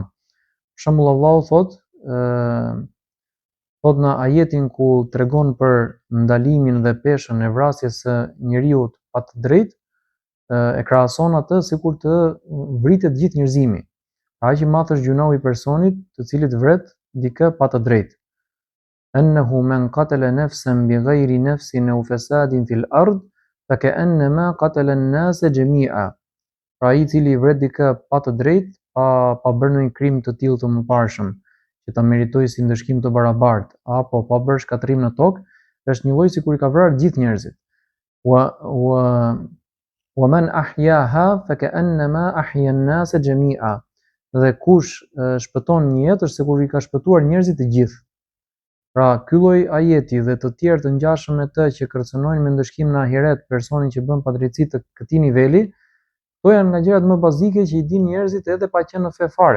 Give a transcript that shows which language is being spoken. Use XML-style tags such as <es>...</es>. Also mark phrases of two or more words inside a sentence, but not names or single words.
<sq>Për shembull, Allahu thot në ajetin ku tregon për ndalimin dhe peshën e vrasjes së njeriu pa të drejtë, e krahason atë sikur të vritet gjithë njerëzimi. Aq i madh është gjunahu i personit të cilit vret dikë pa të drejtë.</sq> <ar>أنه من قتل نفسا بغير نفس أو فساد في الأرض فكأنما قتل الناس جميعا.</ar> <sq>Pra ai i cili vret dikë pa të drejtë, pa bërë ndonjë krim të tillë të mëparshëm, që ta meritojë si ndëshkim të barabartë, apo pa bërë shkatrim në tokë, është një lloj sikur i ka vrarë gjithë njerëzit.</sq> <ar>ومن أحياها فكأنما أحيا الناس جميعا.</ar> <sq>Dhe kush shpëton një jetë është sikur i ka shpëtuar njerëzit të gjithë. Pra, ky lloj ajeti dhe të tjerë të ngjashëm me të që kërcënojnë me ndëshkim në ahiret personin që bën padrejtësi të këtij niveli, këto janë nga gjërat më bazike që i dinë njerëzit edhe pa qenë në fe fare.</sq>